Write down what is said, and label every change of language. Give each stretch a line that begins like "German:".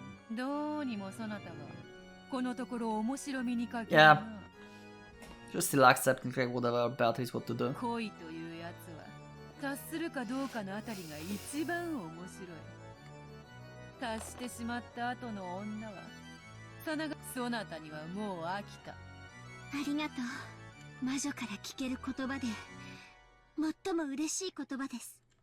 Japanese: どうにもそなたはこのところ面白みにかけ
English: Yeah, just still accepting like whatever Beatrice what to do.
Japanese: 恋というやつは達するかどうかのあたりが一番面白い。達してしまった後の女はそなたにはもう飽きた。ありがとう。魔女から聞ける言葉で最も嬉しい言葉です。